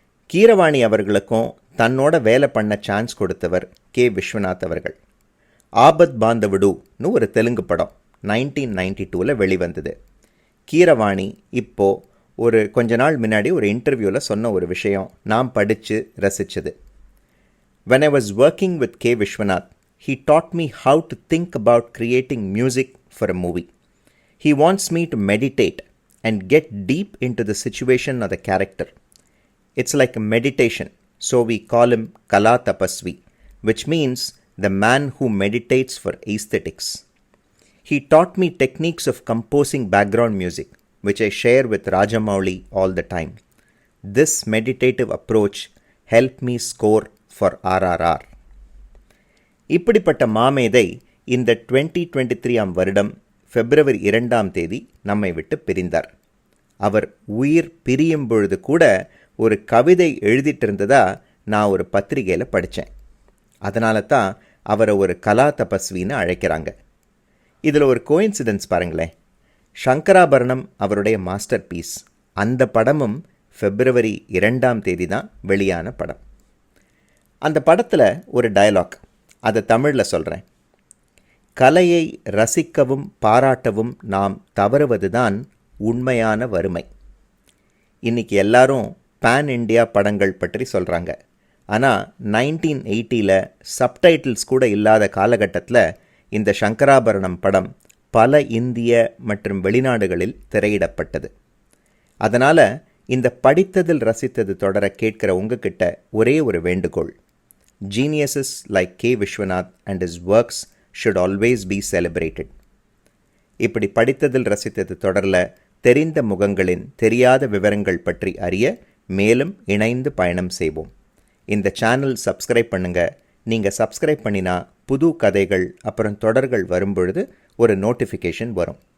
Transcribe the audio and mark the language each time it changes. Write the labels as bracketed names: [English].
[Tamil] கீரவாணி அவர்களுக்கும் தன்னோட வேலை பண்ண சான்ஸ் கொடுத்தவர் கே விஸ்வநாத் அவர்கள். ஆபத் பாந்தவிடுன்னு ஒரு தெலுங்கு படம் 1992 வெளிவந்தது. கீரவாணி இப்போ ஒரு கொஞ்ச நாள் முன்னாடி ஒரு இன்டர்வியூவில் சொன்ன ஒரு விஷயம் நான் படித்து ரசித்தது. [English] When I was working with K. Vishwanath, he taught me how to think about creating music for a movie. He wants me to meditate and get deep into the situation or the character. It's like a meditation, so we call him Kala Tapasvi, which means the man who meditates for aesthetics. He taught me techniques of composing background music, which I share with Rajamouli all the time. This meditative approach helped me score for RRR. [Tamil] இப்படிப்பட்ட மாமேதை இந்த 2023 வருடம் February 2 நம்மை விட்டு பிரிந்தார். அவர் உயிர் பிரியும் பொழுது கூட ஒரு கவிதை எழுதிட்டு இருந்ததா நான் ஒரு பத்திரிகையில் படித்தேன். அதனால தான் அவரை ஒரு கலா தபஸ்வின்னு அழைக்கிறாங்க. இதில் ஒரு கோயின்சிடென்ஸ் பாருங்களேன். சங்கராபரணம் அவருடைய மாஸ்டர் பீஸ். அந்த படமும் February 2 தான் வெளியான படம். அந்த படத்தில் ஒரு டயலாக், அதை தமிழில் சொல்கிறேன். கலையை ரசிக்கவும் பாராட்டவும் நாம் தவறுவதுதான் உண்மையான வறுமை. இன்றைக்கி எல்லாரும் பேன் இண்டியா படங்கள் பற்றி சொல்கிறாங்க. ஆனால் 1980 சப்டைட்டில்ஸ் கூட இல்லாத காலகட்டத்தில் இந்த சங்கராபரணம் படம் பல இந்திய மற்றும் வெளிநாடுகளில் திரையிடப்பட்டது. அதனால் இந்த படித்ததில் ரசித்தது தொடர கேட்கிற உங்ககிட்ட ஒரே ஒரு வேண்டுகோள். [English] Geniuses like K. Vishwanath and his works should always be celebrated. [Tamil] இப்படி படித்ததில் ரசித்தது தொடரில் தெரிந்த முகங்களின் தெரியாத விவரங்கள் பற்றி அறிய மேலும் இணைந்து பயணம் செய்வோம். இந்த சேனல் சப்ஸ்கிரைப் பண்ணுங்கள். நீங்கள் சப்ஸ்கிரைப் பண்ணினா புது கதைகள் அப்புறம் தொடர்கள் வரும்பொழுது ஒரு நோட்டிஃபிகேஷன் வரும்.